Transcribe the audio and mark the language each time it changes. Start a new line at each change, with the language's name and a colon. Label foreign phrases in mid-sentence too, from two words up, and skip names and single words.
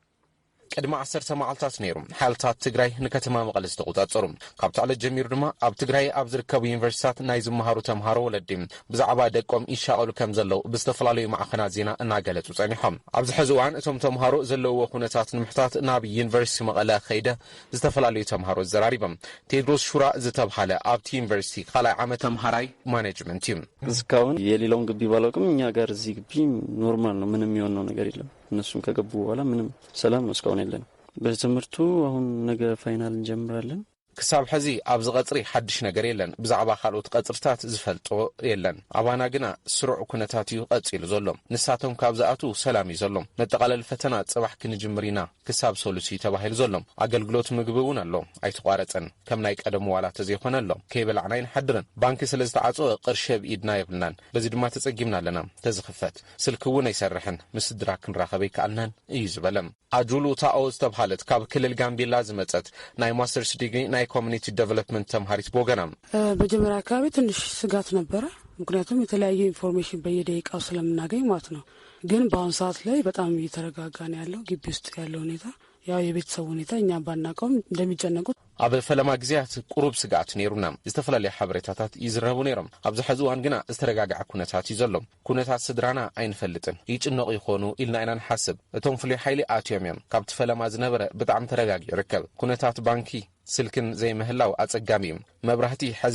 Tigrinya: ቅድሚ 10 መዓልታት ነይሩ ሓልታት ትግራይ ንከተማ መቐለ ዝተቆጻጸሩ ካብቲ ዕለት ጀሚሩ ድማ ኣብ ትግራይ ኣብ ዝርከቡ ዩኒቨርሲቲታት ናይ ዝመሃሩ ተምሃሮ ወለዲ ብዛዕባ ደቆም ይሻቀሉ ከም ዘለው ብዝተፈላለዩ ማዕኸናት ዜና እናገለጹ ጸኒሖም ኣብዚ ሕዚ እዋን እቶም ተምሃሮ ዘለውዎ ኩነታት ንምሕታት ናብ ዩኒቨርሲቲ መቐለ ከይደ ዝተፈላለዩ ተምሃሮ ዘራሪቦም ቴድሮስ ሹራ ዝተባሃለ ኣብቲ ዩኒቨርሲቲ ካልኣይ ዓመት ተምሃራይ ማኔጅመንት እዩ
Amharic: እስካሁን የሌላውን ግቢ ባላውቅም እኛ ጋር እዚህ ግቢ ኖርማል ነው ምንም የሚሆነው ነገር የለም እነሱም ከገቡ በኋላ ምንም ሰላም ነው እስካሁን የለንም በትምህርቱ አሁን ነገ ፋይናል እንጀምራለን
Tigrinya: ክሳብ ሕዚ ኣብዚ ቀጽሪ ሓድሽ ነገር የለን ብዛዕባ ካልኦት ቀጽርታት ዝፈልጦ የለን ኣባና ግና ስሩዕ ኩነታት እዩ ቀጺሉ ዘሎ ንሳቶም ካብ ዝኣቱ ሰላም እዩ ዘሎ መጠቃለል ፈተና ጽባሕ ክንጅምር ኢና ክሳብ ሶሉሲ ተባሂሉ ዘሎ ኣገልግሎት ምግቢ እውን ኣሎ ኣይተቋረጸን ከም ናይ ቀደም ዋላ ተዘይኮነ ኣሎ ከይበላዕና ይንሓድርን ባንኪ ስለ ዝተዓጽወ ቅርሺ ብኢድና የብልናን በዚ ድማ ተጸጊምና ኣለና ተዝኽፈት ስልክ እውን ኣይሰርሕን ምስ ስድራ ክንራኸበ ይከኣልናን እዩ ዝበለም ኣጁሉ ታኦ ዝተባሃለት ካብ ክልል ጋምቤላ ዝመጸት ናይ ማስተርስ ዲግሪ ናይ ኮሚኒቲ ዴቨሎፕመንት ተምሃሪት ቦገናም
Amharic: በመጀመሪያ አካባቢ ትንሽ ስጋት ነበረ ምክንያቱም የተለያየ ኢንፎርሜሽን በየደቂቃው ስለምናገኝ ማለት ነው ግን በአሁን ሰዓት ላይ በጣም እየተረጋጋ ነው ያለው ግቢ ውስጥ ያለው ሁኔታ ያው የቤተሰብ ሁኔታ እኛ ባናቀውም እንደሚጨነቁት
Tigrinya: ኣብ ፈለማ ግዚያት ቁሩብ ስጋት ነይሩና ዝተፈላለዩ ሓበሬታታት ይዝረቡ ነይሮም ኣብዚ ሕዚ እዋን ግና ዝተረጋግዐ ኩነታት እዩ ዘሎ ኩነታት ስድራና ኣይንፈልጥን ይጭነቁ ይኾኑ ኢልና ኢና ንሓስብ እቶም ፍሉይ ሓይሊ ኣትዮም እዮም ካብቲ ፈለማ ዝነበረ ብጣዕሚ ተረጋጊ ይርከብ ኩነታት ባንኪ ስልክን ዘይ ምህላው ኣጸጋሚ እዩ መብራህቲ ሕዚ